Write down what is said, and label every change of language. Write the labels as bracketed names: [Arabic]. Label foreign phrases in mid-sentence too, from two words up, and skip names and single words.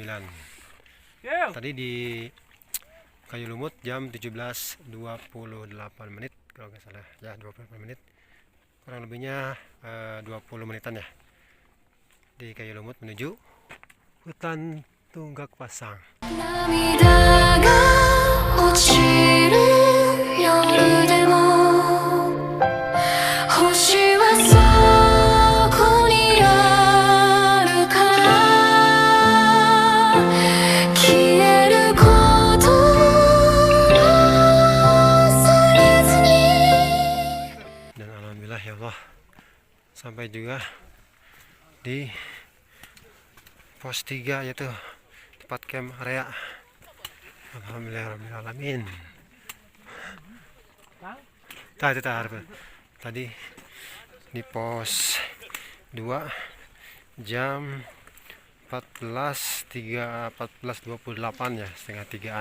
[Indonesian] Tadi di Kayu Lumut jam 17.28 menit kalau nggak salah ya, 28 menit, kurang lebihnya 20 menitan ya di Kayu Lumut menuju hutan Tunggak Pasang. [Japanese] 涙が落ちる夜でも星はそこにあるから消えること忘れずに [Indonesian] Dan [Arabic] alhamdulillah ya Allah [Indonesian] sampai juga di pos 3 yaitu tempat camp area. Alhamdulillahirrahmanirrahim. Tadi di pos 2 jam 14.28 ya, setengah 3-an.